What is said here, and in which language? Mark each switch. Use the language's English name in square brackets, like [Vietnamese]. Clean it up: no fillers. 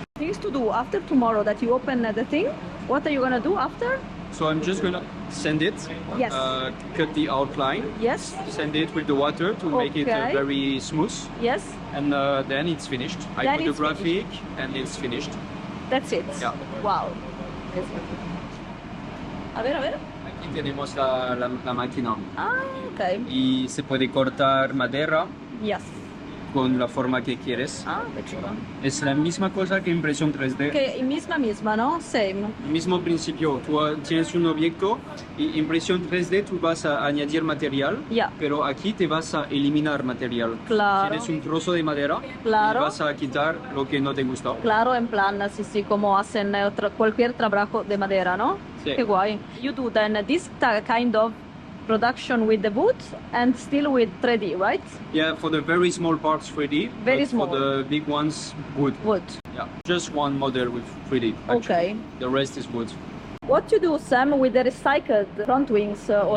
[English] Things to do after tomorrow that you open the thing. What are you gonna do after? So I'm just gonna sand it, Yes. cut the outline, Yes. sand it with the water to make it Okay. very smooth, Yes. and then it's finished. I Then put the it's graphic and it's finished. That's it. Yeah. Wow. [Spanish] A ver, a ver. Aquí tenemos la máquina Ah, okay. y se puede cortar madera [English] Yes. [Spanish] con la forma que quieres. Ah, qué chulo. Es la misma cosa que impresión 3D. Que misma, ¿no? [English] Same. [Spanish] Mismo principio, tú tienes un objeto y impresión 3D tú vas a añadir material, Ya. pero aquí te vas a eliminar material. Claro. Tienes un trozo de madera Claro. y vas a quitar lo que no te gusta. Claro, en plan, sí, como hacen cualquier trabajo de madera, ¿no? Sí. Qué guay. [English] You do then this kind of production with the wood and still with 3D, right? Yeah, for the very small parts 3D, Very but small. for the big ones wood. Wood. Yeah, just one model with 3D. Actually. Okay. The rest is wood. What you do, Sam, with the recycled front wings or